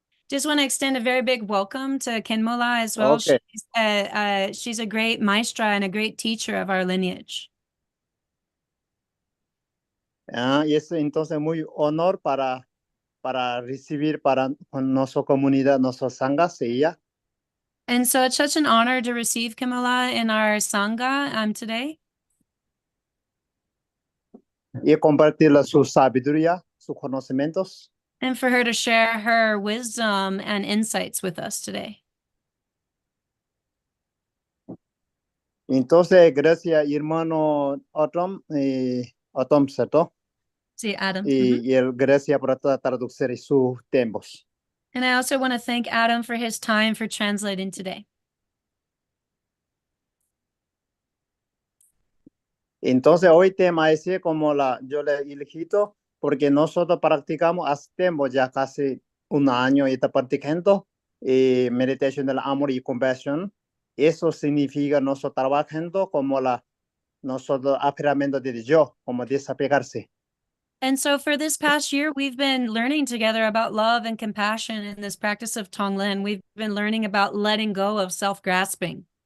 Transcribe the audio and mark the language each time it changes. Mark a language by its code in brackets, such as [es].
[en] Just want to extend a very big welcome to KhenmoLa as well. Okay. She's a great maestra and a great teacher of our lineage. [es] Y es entonces muy honor para recibir para nuestra comunidad, nuestras sanghas, ella. [en] And so it's such an honor to receive KhenmoLa in our Sangha today. [es] Y compartir su sabiduría, sus conocimientos. [en] And for her to share her wisdom and insights with us today. [es] Entonces, gracias, hermano Otrom. a Tom, ¿cierto? Sí, Adam. Y él, gracias por traducir sus tiempos. [en] And I also want to thank Adam for his time for translating today. [es] Entonces, hoy tema ese como yo le he elegido porque nosotros practicamos hace tiempo, ya casi un año y está practicando meditación del amor y compasión. Eso significa nosotros trabajando como nosotros aprendiendo de yo, como desapegarse. [en] And so for this past year, we've been learning together about love and compassion in this practice of Tonglen. We've been learning about letting go of self-grasping.